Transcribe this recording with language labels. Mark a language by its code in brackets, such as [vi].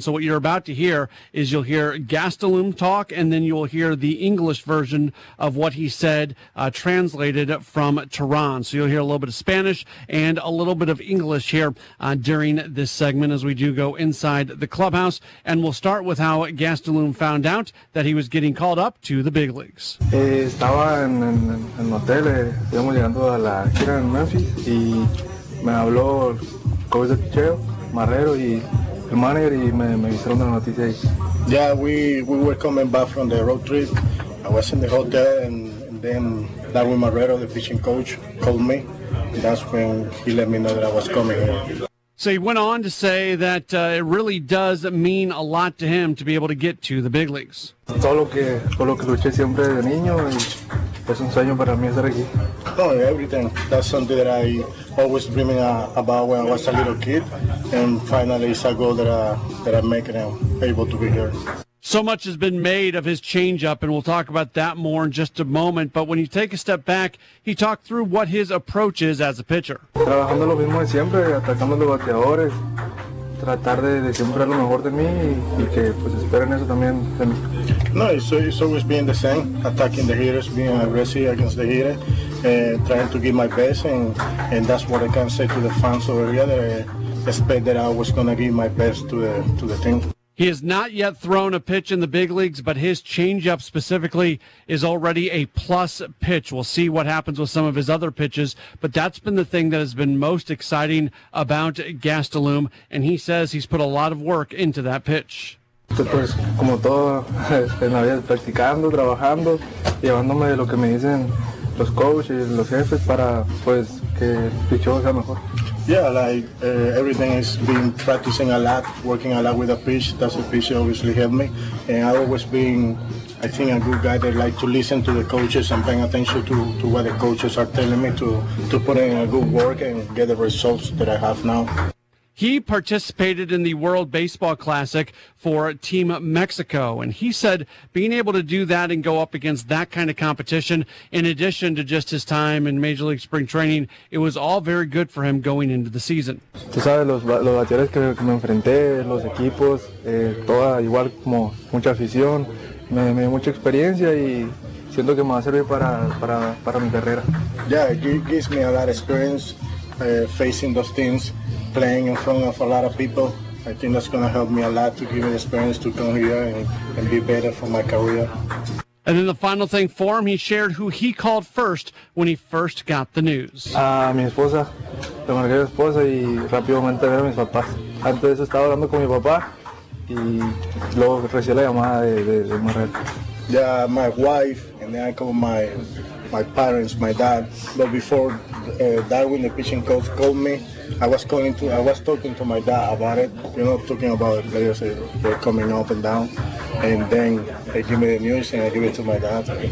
[en] So what you're about to hear is you'll hear Gastelum talk, and then you'll hear the English version of what he said translated from Turan. So you'll hear a little bit of Spanish and a little bit of English here during this segment as we do go inside the clubhouse. And we'll start with how Gastelum found out that he was getting called up to the big leagues. [es] Estaba en hotel, estamos llegando a la gira en Memphis, y me habló Coach Cheo, Marrero, y el manager, y me avisaron de la noticia. [en] Yeah, we were coming back from the road trip. I was in the hotel, and then Darwin Marrero, the pitching coach, called me. And that's when he let me know that I was coming here. So he went on to say that it really does mean a lot to him to be able to get to the big leagues. [es] Todo lo que luché siempre de niño, y es un sueño para mí estar aquí. [en] Oh, everything. That's something that I always dreaming about when I was a little kid. And finally, it's a goal that I'm making and able to be here. So much has been made of his changeup, and we'll talk about that more in just a moment. But when you take a step back, he talked through what his approach is as a pitcher. [es] Trabajando lo mismo de siempre, atacando los bateadores, tratar de siempre lo mejor de mí, y que pues esperen eso también. [en] No, it's always being the same, attacking the hitters, being aggressive against the hitter, trying to give my best, and that's what I can say to the fans over here, that I expect that I was going to give my best to the team. He has not yet thrown a pitch in the big leagues, but his changeup specifically is already a plus pitch. We'll see what happens with some of his other pitches, but that's been the thing that has been most exciting about Gastelum, and he says he's put a lot of work into that pitch. [es] Pues como todo, en la vida, practicando, trabajando, llevándome de lo que me dicen los coaches, los jefes, para pues que el pitcho sea mejor. [en] Yeah, like everything has been practicing a lot, working a lot with the pitch. That's the pitch that obviously helped me. And I've always been, I think, a good guy that like to listen to the coaches and paying attention to what the coaches are telling me to put in a good work and get the results that I have now. He participated in the World Baseball Classic for Team Mexico, and he said being able to do that and go up against that kind of competition, in addition to just his time in Major League Spring Training, it was all very good for him going into the season. [es] Tú sabes, los bateadores que me enfrenté, los equipos, toda igual como mucha afición, me dio mucha experiencia y siento que me va a servir para mi carrera. [en] Yeah, it gives me a lot of experience facing those teams, playing in front of a lot of people. I think that's going to help me a lot to give me the experience to come here and be better for my career. And then the final thing for him, he shared who he called first when he first got the news. [es] Mi esposa. Le marqué a mi esposa y rápidamente veo a mis papás. Antes estaba hablando con mi papá y luego recibí la llamada de Marrero. [en] Yeah, my wife, and then I called my parents, my dad. But before Darwin, the pitching coach, called me, I was talking to my dad about it, you know, talking about players they're coming up and down, and then they give me the news and I give it to my dad.